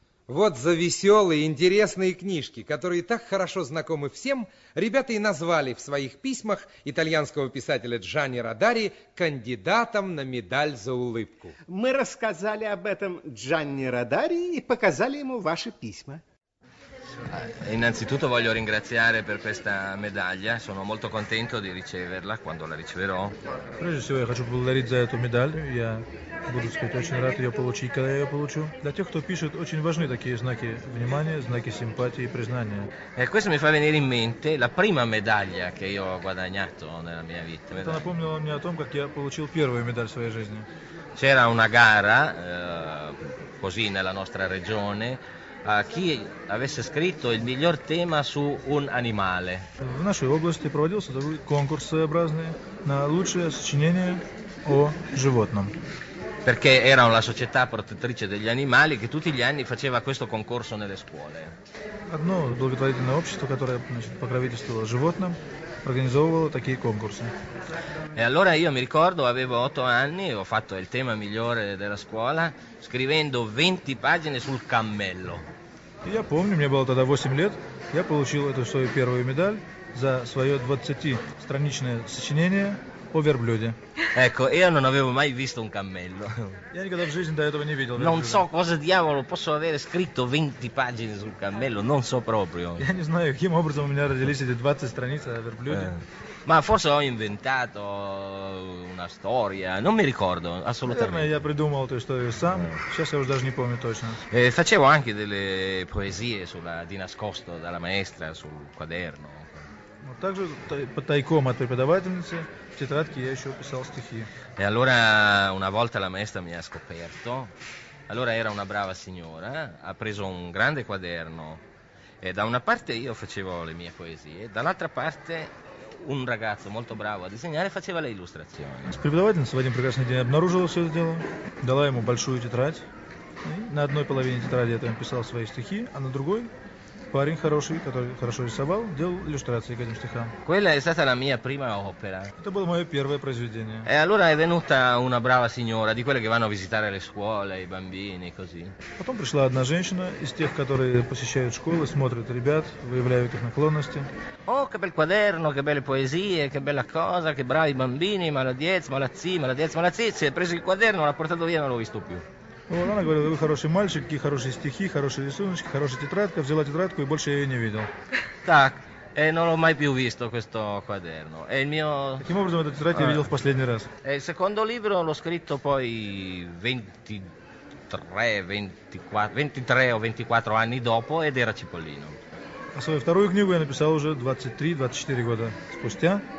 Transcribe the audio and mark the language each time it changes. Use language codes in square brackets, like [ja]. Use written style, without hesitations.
[ru] Вот за веселые, интересные книжки, которые так хорошо знакомы всем, ребята и назвали в своих письмах итальянского писателя Джани Родари кандидатом на медаль за улыбку. Мы рассказали об этом Джани Родари и показали ему ваши письма. [it] Innanzitutto voglio ringraziare per questa medaglia, sono molto contento di riceverla quando la riceverò. [ru] Прежде всего я хочу поблагодарить за эту медаль, я буду сказать очень рад ее получить, когда я ее получу. Для тех, кто пишет, очень важны такие знаки внимания, знаки симпатии и признания. [it] E questo mi fa venire in mente la prima medaglia che io ho guadagnato nella mia vita. [ru] Это напомнило мне о том, как я получил первую медаль в своей жизни. [it] C'era una gara, così nella nostra regione. A chi avesse scritto il miglior tema su un animale. [ru] В нашей области проводился такой конкурс своеобразный на лучшее сочинение о животном. [it] Perché era una società protettrice degli animali che tutti gli anni faceva questo concorso nelle scuole. [ru] Одно благотворительное общество, которое, значит, покровительствовало животным, организовывало такие конкурсы. [it] E allora io mi ricordo, avevo 8 anni, ho fatto il tema migliore della scuola scrivendo 20 pagine sul cammello. [ru] Я помню, мне было тогда 8 лет, я получил эту свою первую медаль за свое 20-страничное сочинение о верблюде. [it] Ecco, io non avevo mai visto un cammello. [ru] Я никогда в жизни до этого не видел. [it] Non so cosa diavolo posso avere scritto 20 pagine sul cammello, non so proprio. [ru] Я не знаю, каким образом у меня родились эти 20 страниц о верблюде. [it] Ma forse ho inventato una storia, non mi ricordo assolutamente. [ru] Наверное, я придумал эту историю сам, сейчас я уже даже не помню точно. [it] Facevo anche delle poesie sulla, di nascosto dalla maestra sul quaderno. [ru] Также тайком от преподавательницы в тетрадке я еще писал стихи. [it] E allora una volta la maestra mi ha scoperto. Allora era una brava signora, ha preso un grande quaderno e da una parte io facevo le mie poesie, dall'altra parte un ragazzo molto bravo a disegnare faceva le illustrazioni. [ru] Преподавательница в один прекрасный день обнаружила все это дело, дала ему большую тетрадь. И на одной половине тетради я там писал свои стихи, а на другой парень хороший, который хорошо рисовал, делал иллюстрации к этим стихам. [it] Quella è stata la mia prima opera. [ru] Это было мое первое произведение. [it] E allora è venuta una brava signora, di quelle che vanno a visitare le scuole, i bambini, così. [ru] Потом пришла одна женщина из тех, которые посещают школы, смотрят ребят, выявляют их наклонности. [it] Oh, che bel quaderno, che belle poesie, che bella cosa, che bravi bambini, [ru] молодец, молодцы, молодец, молодцы. [it] Si è preso il quaderno, l'ha portato via, non l'ho visto più. [ru] Вот она говорила, вы хороший мальчик, какие хорошие стихи, хорошие рисуночки, хорошая тетрадка. Взяла тетрадку и больше я ее не видел. [it] Так, e non l'ho mai più visto questo quaderno. E il mio... [ru] Таким образом, эту тетрадь я видел в последний раз. [it] E il secondo libro l'ho scritto poi 23, 24, 23 o 24 anni dopo ed era Чиполлино. [ru] А свою вторую книгу я написал уже 23-24 года спустя.